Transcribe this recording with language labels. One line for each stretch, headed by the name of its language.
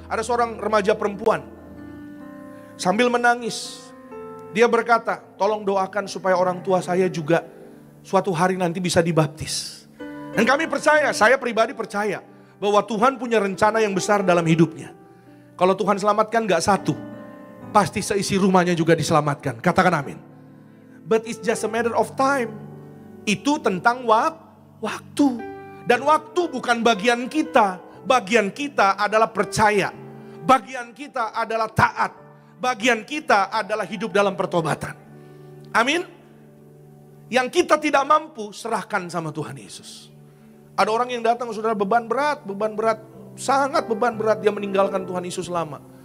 Indonesian: Ada seorang remaja perempuan sambil menangis, dia berkata, tolong doakan supaya orang tua saya juga suatu hari nanti bisa dibaptis. Dan kami percaya, saya pribadi percaya bahwa Tuhan punya rencana yang besar dalam hidupnya. Kalau Tuhan selamatkan gak satu, pasti seisi rumahnya juga diselamatkan. Katakan amin.
English: But it's just a matter of time.
Indonesian: Itu tentang waktu. Dan waktu bukan bagian kita. bagian kita adalah percaya. Bagian kita adalah taat. Bagian kita adalah hidup dalam pertobatan. Amin. Yang kita tidak mampu, serahkan sama Tuhan Yesus. Ada orang yang datang, saudara, beban berat, sangat beban berat, dia meninggalkan Tuhan Yesus lama.